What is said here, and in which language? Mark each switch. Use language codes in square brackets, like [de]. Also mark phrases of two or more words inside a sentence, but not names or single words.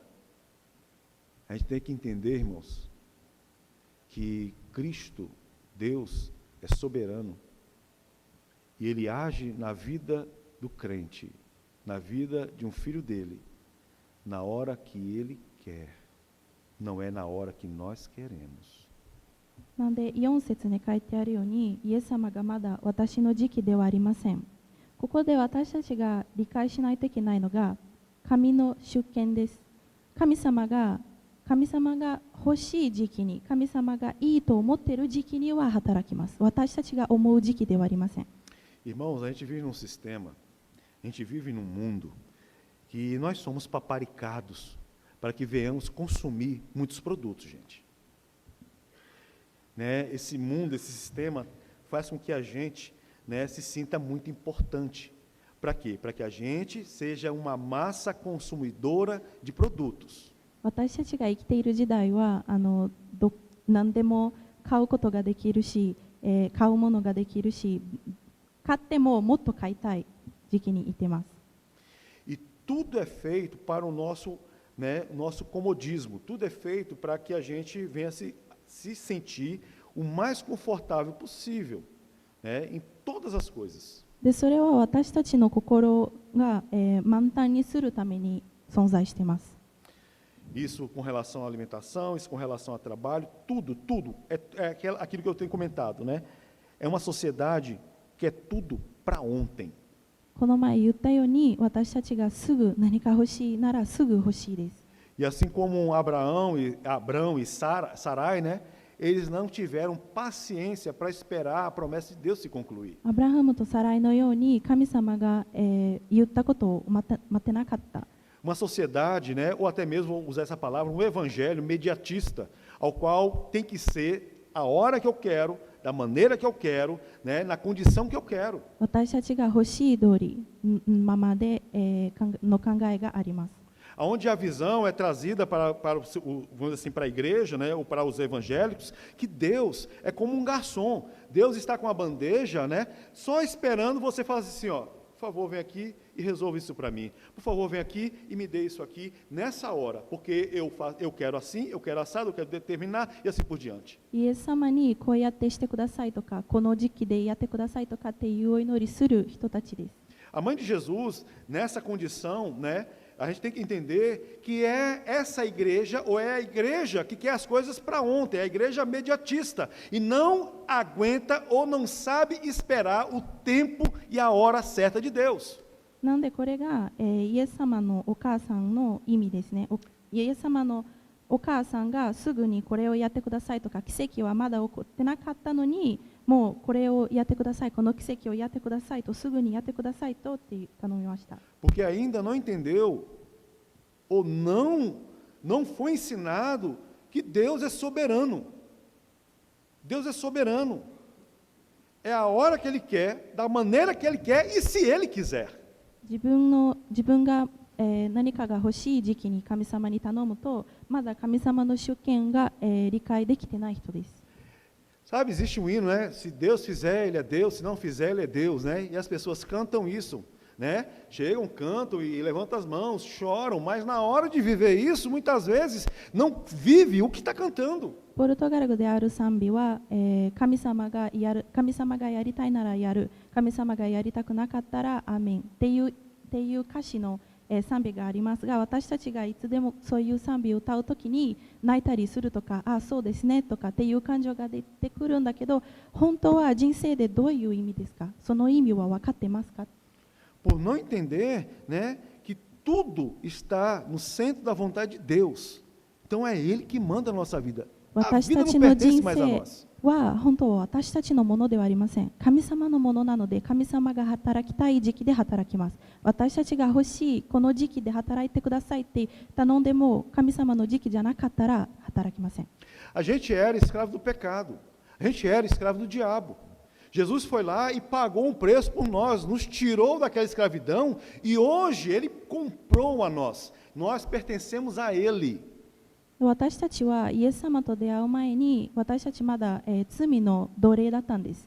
[pt] A gente tem que entender, irmãos, que Cristo, Deus, é soberano. E Ele age na vida do crente, na vida de um filho dele, na hora que Ele quer, não é na hora que nós queremos. [ja] なので4節に書いてあるように、イエス様がまだ私の時期ではありません。ここで私たちが理解しないといけないのが、神の主権です。神様が欲しい時期に、神様がいいと思っている時期には働きます。私たちが思う時期ではありません。 [pt] Irmãos, a gente vive num sistema, a gente vive num mundo que nós somos paparicados para que venhamos consumir muitos produtos, gente. Né? Esse mundo, esse sistema faz com que a gente, né, se sinta muito importante. Para quê? Para que a gente seja uma massa consumidora de produtos. [ja] 私たちが生きている時代は何でも買うことができるし、買うものができるし、買ってももっと買いたい時期にいてます。 [pt] E tudo é feito para o nosso, né, nosso comodismo. Tudo é feito para que a gente venha se sentir o mais confortável possível, né, em todas as coisas. [ja] で、それは私たちの心が、満タンにするために存在しています。 [pt] Isso com relação à alimentação, isso com relação ao trabalho, tudo é aquilo que eu tenho comentado, né? É uma sociedade que é tudo para ontem. [ja] この前言ったように、私たちがすぐ何か欲しいならすぐ欲しいです。 [pt] E assim como Abraão e Sarai, né? Eles não tiveram paciência para esperar a promessa de Deus se concluir. [ja] アブラハムとサライのように神様が、言ったことを待ってなかった。 [pt] Uma sociedade, né, ou até mesmo vou usar essa palavra, um evangelho mediatista, ao qual tem que ser a hora que eu quero, da maneira que eu quero, né, na condição que eu quero. [ja] 私たちが欲しい通りままで、の考えがあります。 [pt] Onde a visão é trazida vamos dizer assim, para a igreja, né, ou para os evangélicos, que Deus é como um garçom. Deus está com a bandeja, né, só esperando você falar assim, ó, por favor, vem aqui e resolva isso para mim. Por favor, vem aqui e me dê isso aqui nessa hora, porque eu quero assim, eu quero assado, eu quero determinar e assim por diante. [ja] イエス様にこうやってしてくださいとか、この時期でやってくださいとかっていうお祈りする人たちです。 [pt] A mãe de Jesus, nessa condição, né, a gente tem que entender que é essa igreja, ou é a igreja que quer as coisas para ontem, é a igreja mediatista, e não aguenta ou não sabe esperar o tempo e a hora certa de Deus. [ja] なんでこれが、イエス様のお母さんの意味ですね。イエス様のお母さんがすぐにこれをやってくださいとか、奇跡はまだ起こってなかったのに、もうこれをやってください、この奇跡をやってくださいと、すぐにやってくださいとって頼みました。 [pt] Porque ainda não entendeu ou não foi ensinado que Deus é soberano. Deus é soberano. É a hora que Ele quer, da maneira que Ele quer e se Ele quiser. [ja] 自分が何かが欲しい時期に神様に頼むと、まだ神様の主権が、理解できてない人です。 [pt] Sabe, existe um hino, né? Se Deus fizer, Ele é Deus, se não fizer, Ele é Deus, né? E as pessoas cantam isso, né? Chegam, cantam e levantam as mãos, choram, mas na hora de viver isso, muitas vezes, não vive o que está cantando. [ja] ポルトガル語である賛美は、神様がやりたいならやる、神様がやりたくなかったらアーメンっていう歌詞の、賛美がありますが、私たちがいつでもそういう賛美を歌うときに泣いたりするとか、あ、そうですねとかっていう感情が出てくるんだけど、本当は人生でどういう意味ですか？その意味は分かってますか？ [pt] Por não entender, né, que tudo está no centro da vontade de Deus. Então é Ele que manda a nossa vida. A [ja] 私 vida た não ちの pertence 人 [pt] mais a [ja] 生 nós. は本当は私たちのものではありません。神様のものなので、神様が働きたい時期で働きます。私たちが欲しいこの時期で働いてくださいって頼んでも、神様の時期じゃなかったら働きません。 [pt] A gente era escravo do pecado. A gente era escravo do diabo. Jesus foi lá e pagou um preço por nós, nos tirou daquela escravidão e hoje Ele comprou a nós. Nós pertencemos a Ele. [ja] 私たちはイエス様と出会う前に、私たちまだ、罪の奴隷だったんです。